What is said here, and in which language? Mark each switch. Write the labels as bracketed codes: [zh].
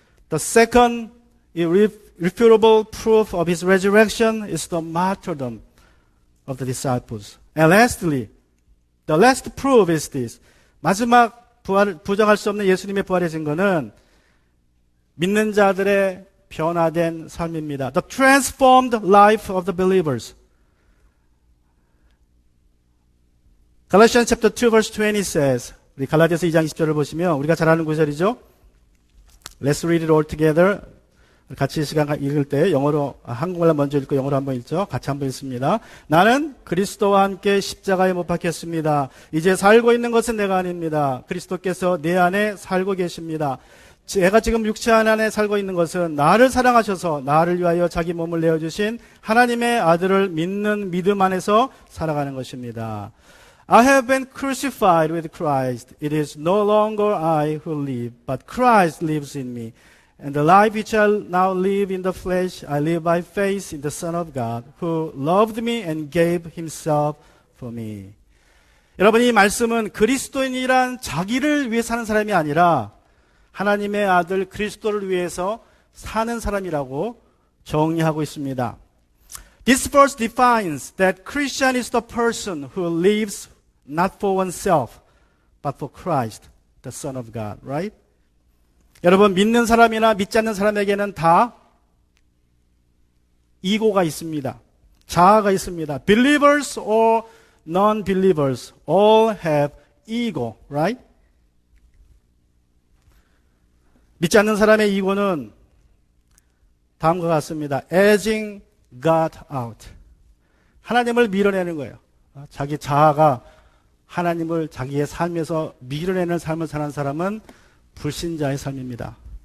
[en] The second irrefutable proof of his resurrection is the martyrdom of the disciples. And lastly, the last proof is this. [ko] 마지막 부정할 수 없는 예수님의 부활의 증거는 믿는 자들의 변화된 삶입니다. [en] The transformed life of the believers. Galatians chapter 2 verse 20 says, [ko] 우리 갈라디아서 2장 20절을 보시면 우리가 잘 아는 구절이죠. [en] Let's read it all together. [ko] 같이 시간 읽을 때 영어로, 한국말로 먼저 읽고 영어로 한번 읽죠. 같이 한번 읽습니다. 나는 그리스도와 함께 십자가에 못 박혔습니다. 이제 살고 있는 것은 내가 아닙니다. 그리스도께서 내 안에 살고 계십니다. 제가 지금 육체 안에 살고 있는 것은 나를 사랑하셔서 나를 위하여 자기 몸을 내어주신 하나님의 아들을 믿는 믿음 안에서 살아가는 것입니다. [en] I have been crucified with Christ. It is no longer I who live, but Christ lives in me. And the life which I now live in the flesh, I live by faith in the Son of God, who loved me and gave himself for me. [ko] 여러분, 이 말씀은 그리스도인이란 자기를 위해 사는 사람이 아니라 하나님의 아들 그리스도를 위해서 사는 사람이라고 정의하고 있습니다. [en] This verse defines that Christian is the person who lives not for oneself, but for Christ, the Son of God, right? [ko] 여러분, 믿는 사람이나 믿지 않는 사람에게는 다 이고가 있습니다. 자아가 있습니다. [en] Believers or non-believers all have ego, right? [ko] 믿지 않는 사람의 이고는 다음과 같습니다. [en] edging God out. [ko] 하나님을 밀어내는 거예요. 자기 자아가 하나님을 자기의 삶에서 밀어내는 삶을 사는 사람은 불신자의 삶입니다.